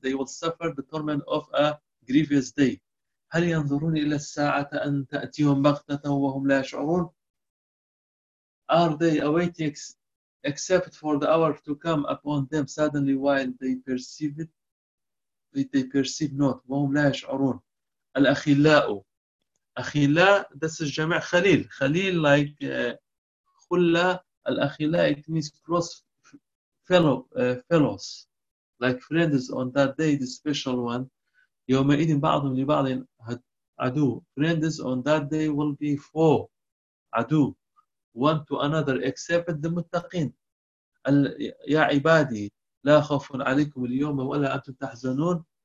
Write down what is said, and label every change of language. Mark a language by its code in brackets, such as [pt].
[en] They will suffer the torment of a grievous day. [ar] هل ينظرون إلى الساعة أن تأتيهم بغتة وهم لا يشعرون؟ [en] Are they awaiting except for the hour to come upon them suddenly while they perceive it? They perceive not [ar] وهم لا يشعرون. الأخلاء. أخلاء, this is جمع خليل. خليل like خلة الأخلاء [en] it means cross fellow fellows like friends on that day the special one [ar] يومئذ بعضهم لبعض عدو [en] friends on that day will be four [ar] عدو [en] one to another except the [ar] متقين يا عبادي لا خوف عليكم اليوم ولا أنتم تحزنون